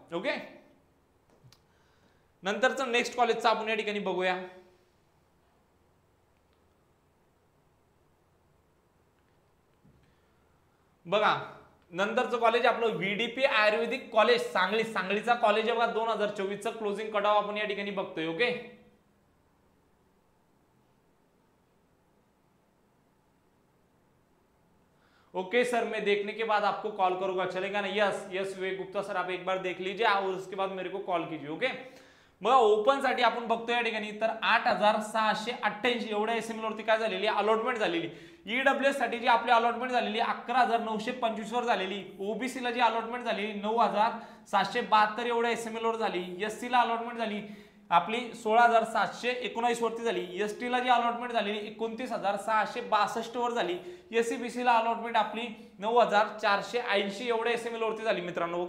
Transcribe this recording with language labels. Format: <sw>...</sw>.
<mr>Okay, नंतरचं next कॉलेजचं आपण या ठिकाणी बघूया। बघा नंतरचं कॉलेज आपलं व्हीडीपी आयुर्वेदिक कॉलेज सांगली, सांगलीचा कॉलेज आहे बघा 2024 चा क्लोजिंग कट ऑफ आपण या ठिकाणी बघतोय।</mr> <hi>ओके, ओके सर मैं देखने के बाद आपको कॉल करूंगा, चलेगा ना। यस यस विवेक गुप्ता सर आप एक बार देख लीजिए और उसके बाद मेरे को कॉल कीजिए।</hi> <mr>ओके, मग ओपन साठी आपण बघतोय या ठिकाणी तर 8,688 एवढ्या एसएमएल वरती काय झालेली अलॉटमेंट झालेली। ईडब्ल्यूएस साठी जी आपली अलॉटमेंट झालेली 11,925 वर झालेली, ओबीसी ला जी अलॉटमेंट झालेली 9,772 एवढ्या एसएमएल वर झाली, एससी ला अलॉटमेंट झाली आपली 16,719 वरती झाली, एसटी ला जी अलॉटमेंट झालेली 29,662 वर झाली, एससीबीसी ला अलॉटमेंट आपली 9,480 एवढ्या एसएमएल वरती झाली मित्रांनो।</mr>